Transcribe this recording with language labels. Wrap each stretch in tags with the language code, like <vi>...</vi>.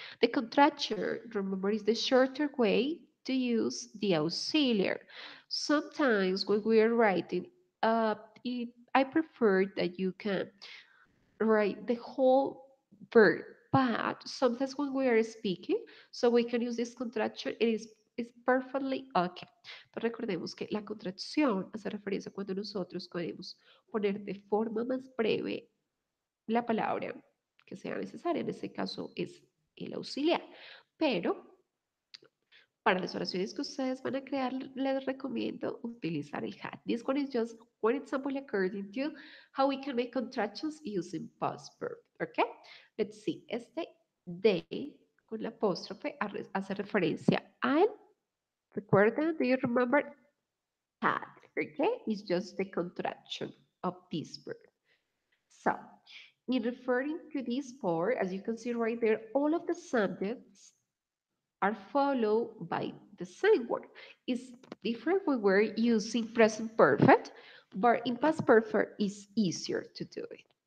<en>The contracture, remember, is the shorter way to use the auxiliary. Sometimes when we are writing, uh, I prefer that you can write the whole verb, but sometimes when we are speaking, so we can use this contraction, it's perfectly okay.</en> <es>Pero recordemos que la contracción hace referencia cuando nosotros queremos poner de forma más breve la palabra que sea necesaria. En este caso es el auxiliar. Pero para las oraciones que ustedes van a crear, les recomiendo utilizar el had.</es> <en>This one is just one example according to how we can make contractions using past verb. Okay? Let's see.</en> <es>Este de con la apóstrofe hace referencia al, recuerden,</es> <en>do you remember? Had. Okay? It's just the contraction of this verb. So, in referring to this part, as you can see right there, all of the subjects are followed by the same word. It's different when we're using present perfect, but in past perfect it's easier to do it.</en>